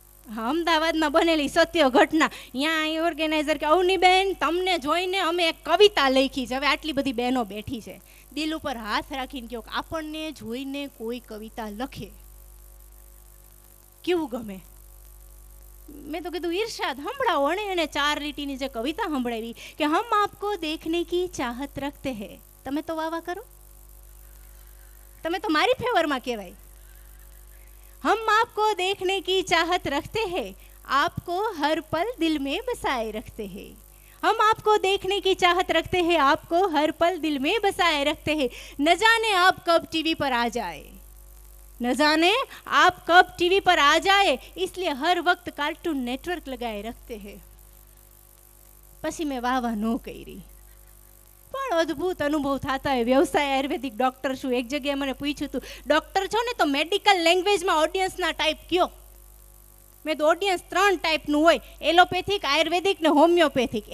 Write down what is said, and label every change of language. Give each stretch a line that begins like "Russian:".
Gujarati: અમદાવાદમાં બનેલી સત્ય ઘટના. અહીંયા ઓર્ગેનાઇઝર કે અવનીબેન તમને જોઈને અમે એક કવિતા લખી છે. હવે આટલી બધી બહેનો બેઠી છે, દિલ ઉપર હાથ રાખીને કહો કે આપણને જોઈને કોઈ કવિતા લખે કેવું ગમે? મેં તો કીધું ઈર્ષાદ સંભળાવો. અને એને 4 લીટીની જે કવિતા સંભળાવી કે
Hindi: હમ આપકો દેખને કી ચાહત રખતે હૈ.
Gujarati: તમે તો વાવા કરો, તમે તો મારી ફેવરમાં કહેવાય.
Hindi: हम आपको देखने की चाहत रखते हैं, आपको हर पल दिल में बसाए रखते हैं. हम आपको देखने की चाहत रखते हैं, आपको हर पल दिल में बसाए रखते हैं. न जाने आप कब टीवी पर आ जाए, न जाने आप कब टीवी पर आ जाए, इसलिए हर वक्त कार्टून नेटवर्क लगाए रखते हैं.
Gujarati: પછી મેં વાહ નો કરી, પણ અદ્ભુત અનુભવ થતા હોય. વ્યવસાય આયુર્વેદિક ડોક્ટર છું. એક જગ્યાએ મને પૂછ્યું હતું, ડોક્ટર છો ને તો મેડિકલ લેંગ્વેજમાં ઓડિયન્સના ટાઈપ કયો? મેં તો ઓડિયન્સ 3 ટાઈપનું હોય, એલોપેથિક, આયુર્વેદિક ને હોમિયોપેથિક.